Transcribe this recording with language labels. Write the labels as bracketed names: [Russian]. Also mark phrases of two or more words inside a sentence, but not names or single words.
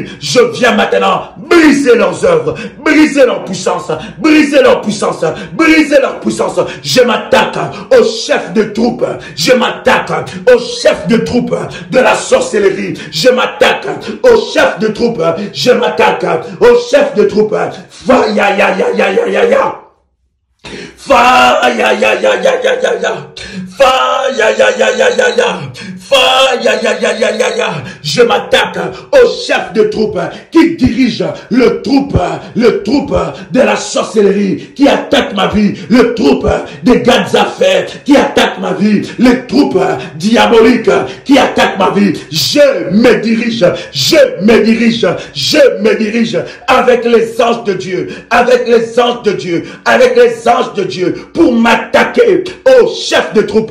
[French] Je viens maintenant briser leurs œuvres, briser leur puissance, briser leur puissance, briser leur puissance. Je m'attaque au chef de troupe, je m'attaque au chef de troupe de la sorcellerie, je m'attaque au chef de troupe, je m'attaque au chef de troupe. Fa ya ya ya ya ya ya ya. Fa ya ya ya ya ya ya ya. Fa ya ya ya ya ya ya. Fa ya ya ya ya ya ya. Je m'attaque au chef de troupe qui dirige le troupe de la sorcellerie qui attaque ma vie, le troupe des Gadzafais qui attaque ma vie, le troupe diabolique qui attaque ma vie. Je me dirige avec les anges de Dieu, avec les anges de Dieu, avec les anges de Dieu pour m'attaquer au chef de troupe.